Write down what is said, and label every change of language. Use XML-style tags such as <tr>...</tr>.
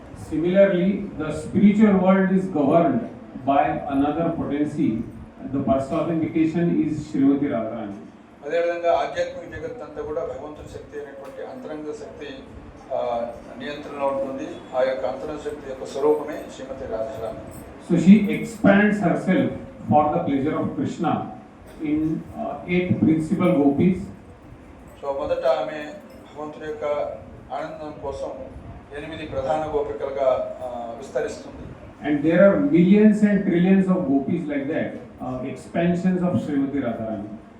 <en>Similarly, the spiritual world is governed by another potency. The personification is Srimati Radharani.</en> <te>అదేవిధంగా ఆధ్యాత్మిక జగత్ అంతా కూడా భగవంతుని శక్తి అనేటువంటి అంతరంగ శక్తి నియంత్రణలో ఉంటుంది. ఆ యొక్క అంతరంగ శక్తి యొక్క స్వరూపమే శ్రీమతి Radharani.</te> <en>So she expands herself for the pleasure of Krishna in 8 principal gopis.</en> <te>So మొదట ఆమె భగవంతుడి యొక్క ఆనందం కోసం 8 ప్రధాన గోపికలుగా విస్తరిస్తుంది.</te> <en>And there are millions and trillions of gopis like that, expansions of Srimati Radharani.</en>